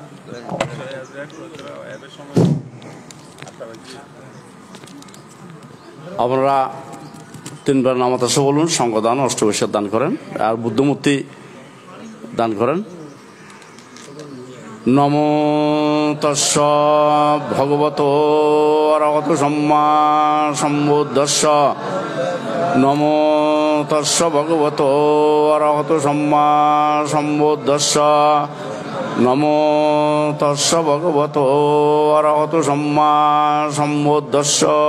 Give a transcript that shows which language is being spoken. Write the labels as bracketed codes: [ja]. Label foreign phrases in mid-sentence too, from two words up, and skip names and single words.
[bn] আপনারা তিনবার নামাজ বলুন, সংঘদান অষ্টবিশের দান করেন আর বুদ্ধমূর্তি দান করেন। [pi] নমো তস্য ভগবতো অরহতো সম্মা সম্বুদ্ধস্য। নমো তস্য ভগবতো অরহতো সম্মা সম্বুদ্ধস্য। নমো তস্য ভগবতো অরহতো সম্মা সম্বুদ্ধস্য।